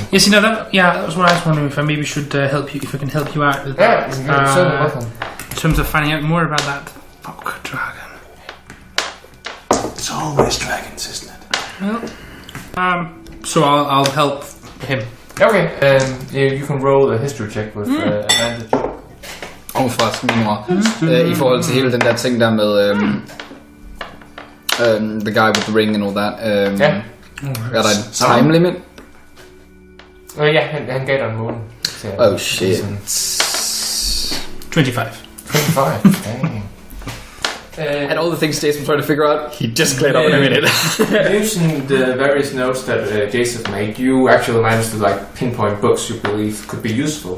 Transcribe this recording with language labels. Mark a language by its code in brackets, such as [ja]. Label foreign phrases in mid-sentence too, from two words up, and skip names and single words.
[en] Yes, that was what I was wondering, if I maybe should help you, if I can help you out with that. Yeah, you're certainly welcome. In terms of finding out more about that fuck dragon. It's always dragons, isn't it? Well, so I'll help him. Okay, you can roll a history check with advantage. [da] Forresten lige meget. I forhold til hele den der ting der med [en] the guy with the ring and all that. [da] Er der en [en] time limit? [da] Ja, han gav dig en måned. [en] Oh shit. 25. 25, dang. And all the things Jason tried to figure out, he just cleared up in a minute. Using the various notes that Jason made, you actually managed to pinpoint books you believe could be useful.